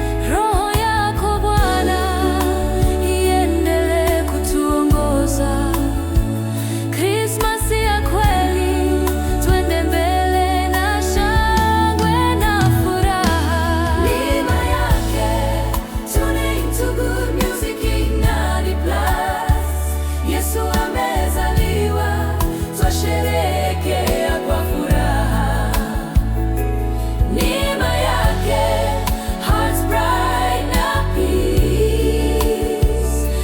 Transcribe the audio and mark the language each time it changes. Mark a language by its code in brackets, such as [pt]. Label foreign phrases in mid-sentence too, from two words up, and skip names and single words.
[sw] Roho yako Bwana, iendelee kutuongoza. Krismasi ya kweli, twende mbele na shangwe na furaha. Neema yake, [en] tune into good music, Ignani Plus. [sw] Yesu amezaliwa, twasherehekea kwa furaha. Neema yake, [en] hearts bright [sw] na peace.